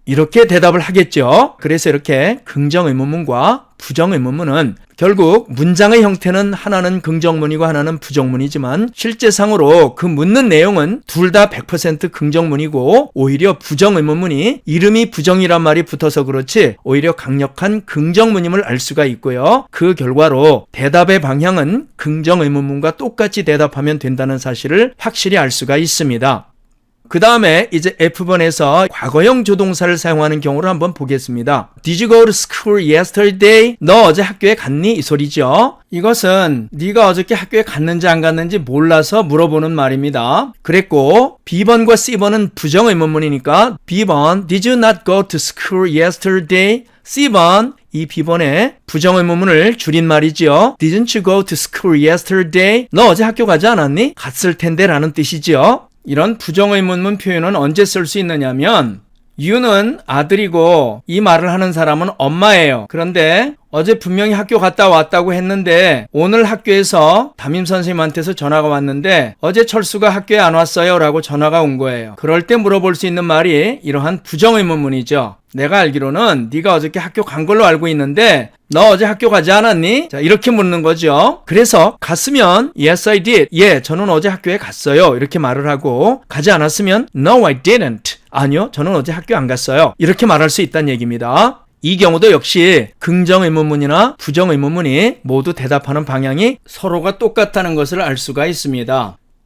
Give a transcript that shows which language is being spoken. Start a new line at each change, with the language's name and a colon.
Korean: 이렇게 대답을 하겠죠. 그래서 이렇게 긍정의문문과 부정의문문은 결국 문장의 형태는 하나는 긍정문이고 하나는 부정문이지만 실제상으로 그 묻는 내용은 둘 다 100% 긍정문이고 오히려 부정의문문이 이름이 부정이란 말이 붙어서 그렇지 오히려 강력한 긍정문임을 알 수가 있고요. 그 결과로 대답의 방향은 긍정의문문과 똑같이 대답하면 된다는 사실을 확실히 알 수가 있습니다. 그 다음에 이제 F번에서 과거형 조동사를 사용하는 경우를 한번 보겠습니다.
English: Did you go to school yesterday?
Korean: 너 어제 학교에 갔니? 이 소리죠. 이것은 네가 어저께 학교에 갔는지 안 갔는지 몰라서 물어보는 말입니다. 그랬고 B번과 C번은 부정의문문이니까 B번
English: Did you not go to school yesterday?
Korean: C번 이 B번의 부정의문문을 줄인 말이지요.
English: Didn't you go to school yesterday?
Korean: 너 어제 학교 가지 않았니? 갔을 텐데 라는 뜻이지요. 이런 부정의문문 표현은 언제 쓸 수 있느냐면 you는 아들이고 이 말을 하는 사람은 엄마예요. 그런데 어제 분명히 학교 갔다 왔다고 했는데 오늘 학교에서 담임선생님한테서 전화가 왔는데 어제 철수가 학교에 안 왔어요 라고 전화가 온 거예요. 그럴 때 물어볼 수 있는 말이 이러한 부정의문문이죠. 내가 알기로는 네가 어저께 학교 간 걸로 알고 있는데 너 어제 학교 가지 않았니? 자, 이렇게 묻는 거죠. 그래서 갔으면
English: Yes, I did.
Korean: 예, 저는 어제 학교에 갔어요. 이렇게 말을 하고 가지 않았으면
English: No, I didn't.
Korean: 아니요, 저는 어제 학교 안 갔어요. 이렇게 말할 수 있다는 얘기입니다. 이 경우도 역시 긍정의문문이나 부정의문문이 모두 대답하는 방향이 서로가 똑같다는 것을 알 수가 있습니다.